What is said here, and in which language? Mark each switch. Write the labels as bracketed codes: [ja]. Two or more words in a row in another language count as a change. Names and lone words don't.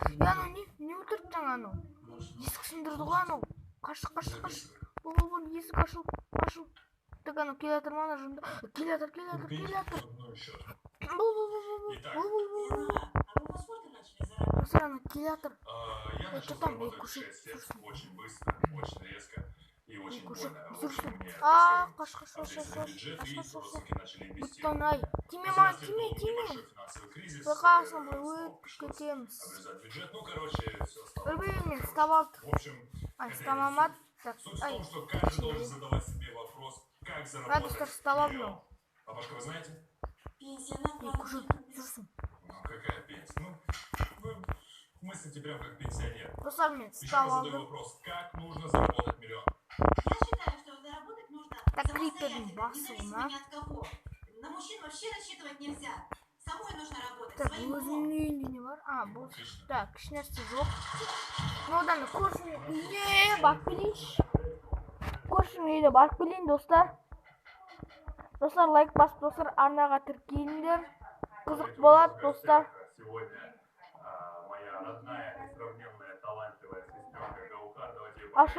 [kk] Анау не өтіріп жаңа анау? Есік сындырды ғой анау. Қаш. Бұл есік ашыл. Так, анау келе жатыр ма ана жында? Келе жатыр. Бұл. Достар, анау келе жатыр. [ru] Что там? Көрші. Очень быстро, очень резко. И очень больно. [kk] Қаш. Бұттан-ай. Тиме ма, тиме. Бұқасын бұл өтіп кетеміз. Үрбейін мен ұстап алдым. Ай, ұстамамады. Ай, достар, ұстап алдым. [ru] Папашка, вы знаете? [kk] Көрші, жүрсің. [ru] Какая пенсия? Мы с сентября как пенсионер. [kk] Достар, мен [ru] Еще [kk] ұстап [ru] раз задаю [kk] алдым. [ru] вопрос, как нужно заработать миллион? Я считаю, что заработать нужно самостоятельно, независимо ни от кого. На мужчин вообще рассчитывать нельзя. Самой нужно работать. Так, [kk] өзінің үйінде не бар? Бұл. Так, ешнәрсе жоқ. Одан көршінің үйіне барып келейінші. Көршінің үйіне барып келейін, достар. Достар, лайк басып, достар, арнаға тіркеліңдер. Қызық болады, достар. Ашу.